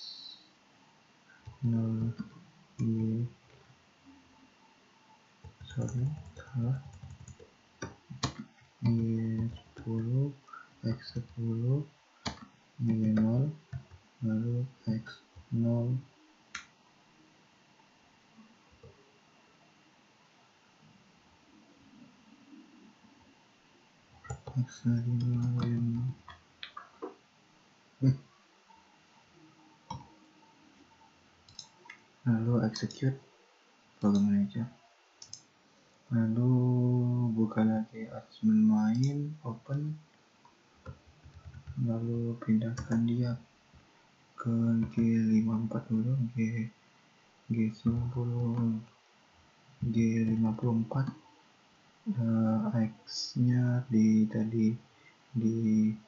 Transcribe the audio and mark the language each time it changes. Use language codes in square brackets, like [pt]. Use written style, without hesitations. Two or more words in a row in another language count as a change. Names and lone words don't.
[id] 0 Y, sorry, salah, Y 10, X 10 Y 0, lalu X 0 X 0 Y 0, lalu [en] execute program manager, [id] lalu buka lagi admin main, open, lalu pindahkan dia ke G54 dulu, G90 G54, X nya di tadi di